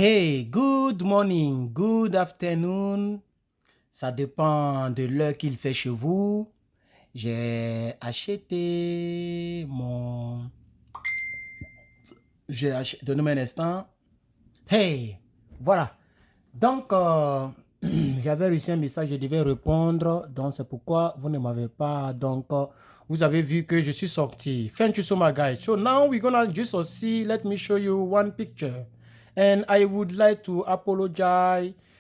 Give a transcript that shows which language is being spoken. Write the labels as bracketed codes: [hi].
[en] Hey, good morning, good afternoon. [fr] Ça dépend de l'heure qu'il fait chez vous. J'ai acheté mon... Donnez-moi un instant. Hey, voilà. Donc, j'avais reçu un message, je devais répondre. Donc, c'est pourquoi vous ne m'avez pas... Donc, vous avez vu que je suis sorti. [en] Thank you so much, guys. So now we're gonna just see. Let me show you one picture. And I would like to apologize.